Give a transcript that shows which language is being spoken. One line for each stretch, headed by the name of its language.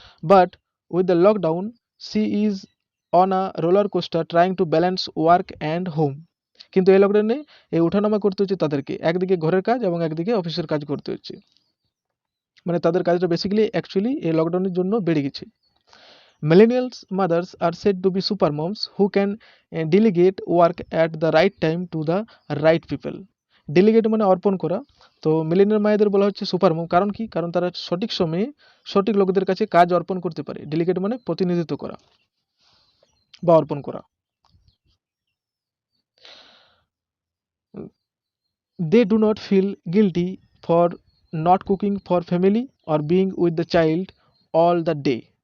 English: But with the lockdown she is on a roller coaster trying to balance work and home.
Bangla: কিন্তু এই লকডাউনে এই ওঠানামা করতে হচ্ছে তাদেরকে, একদিকে ঘরের কাজ এবং একদিকে অফিসের কাজ করতে হচ্ছে, মানে তাদের কাজটা অ্যাকচুয়ালি এই লকডাউনের জন্য বেড়ে গেছে।
English: Millennials mothers are said to be super moms who can delegate work at the right time to the right people.
Bangla: Delegate মানে অর্পণ করা। তো মিলেনিয়াল মায়েদের বলা হচ্ছে সুপার মম, কারণ কি? কারণ তারা সঠিক সময়ে সঠিক লোকদের কাছে কাজ অর্পণ করতে পারে। ডেলিগেট মানে প্রতিনিধিত্ব করা বা অর্পণ করা।
English: They do not feel guilty for not cooking for family or being with the child all the day।